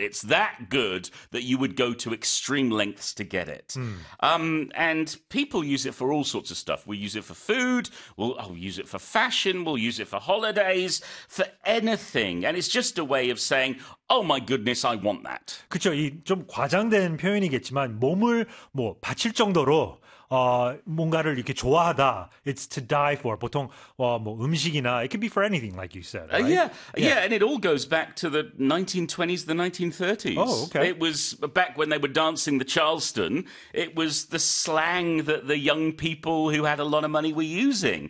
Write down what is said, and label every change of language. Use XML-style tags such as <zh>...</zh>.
<en>It's that good that you would go to extreme lengths to get it. And people use it for all sorts of stuff. We use it for food, we'll use it for fashion, we'll use it for holidays, for anything. And it's just a way of saying, oh my goodness, I want that.</en> <ko>그렇죠. 이 좀 과장된 표현이겠지만 몸을 뭐 바칠 정도로 뭔가를 이렇게 좋아하다.</ko> <en>It's to die for.</en> <ko>보통 뭐 음식이나 it could be for anything, like you said.</ko> <en>Right? Yeah, and it all goes back to the 1920s, the 1930s. Oh, okay. It was back when they were dancing the Charleston. It was the slang that the young people who had a lot of money were using.</en>